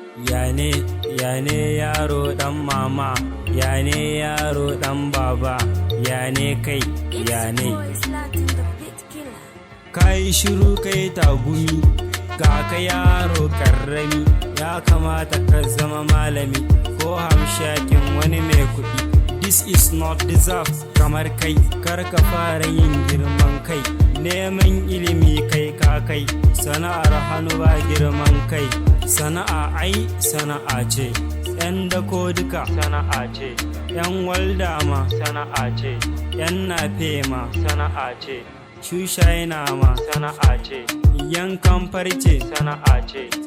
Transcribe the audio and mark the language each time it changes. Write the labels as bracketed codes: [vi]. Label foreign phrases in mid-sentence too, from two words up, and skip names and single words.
[ha] Ya ne, ya ne yaro ɗan mama, ya ne yaro ɗan baba, ya ne kai, ya ne. [en] It's boys Latin, the beat killer. [ha] Ka yi shiru ka yi tagumi, ga ka yaro ƙarrami, ya kamata ka zama malami ko hamshakin wani mai kuɗi. [en] This is not deserve [ha] kamar kai, kar ka fara yin girman kai. Neman ilimi kai ka kai, sana'ar hannu ba girman kai. Sana'a ai sana'a ce, yan dako duka sana'a ce, yan walda ma sana'a ce, yan nafe ma sana'a ce, shushaina ma sana'a ce, yankan farce sana'a ce,